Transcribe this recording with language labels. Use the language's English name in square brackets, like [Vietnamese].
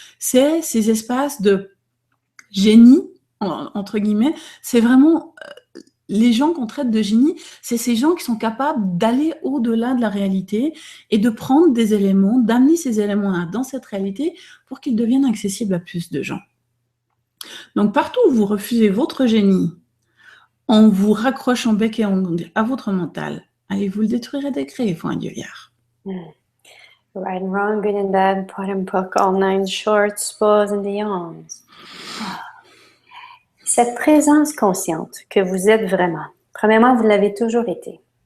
[French] C'est ces espaces de génie, entre guillemets, c'est vraiment les gens qu'on traite de génie, c'est ces gens qui sont capables d'aller au-delà de la réalité et de prendre des éléments, d'amener ces éléments dans cette réalité pour qu'ils deviennent accessibles à plus de gens. Donc partout où vous refusez votre génie, en vous raccrochant bec et ongle à votre mental, allez-vous le détruire et décréer, faut un dieuillard. [English] Right and wrong, good and bad, pot and pock, all nine shorts, boys and beyonds. [French] Cette présence consciente que vous êtes vraiment, premièrement, vous l'avez toujours été.